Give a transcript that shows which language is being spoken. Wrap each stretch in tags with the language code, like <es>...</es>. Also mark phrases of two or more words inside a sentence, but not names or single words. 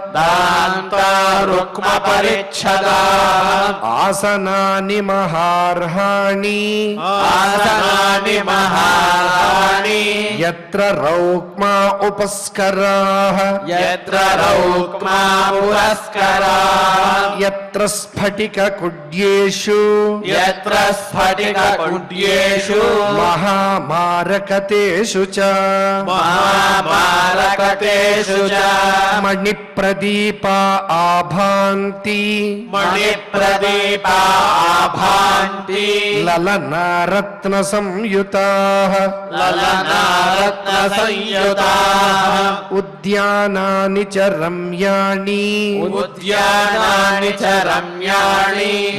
<sa>ఆసనాని మహార్హాణి యత్ర రౌక్మా ఉపస్కరాః యత్ర స్ఫటిక కుడ్యేషు మహామారకతేషు చ మణిప్రదీపా ఆభాంతి दीपा आभान्ति ललनारत्न संयुताः ललनारत्नसंयुताः उद्यानानि च रम्याणि उद्यानानि च रम्याणि</sa>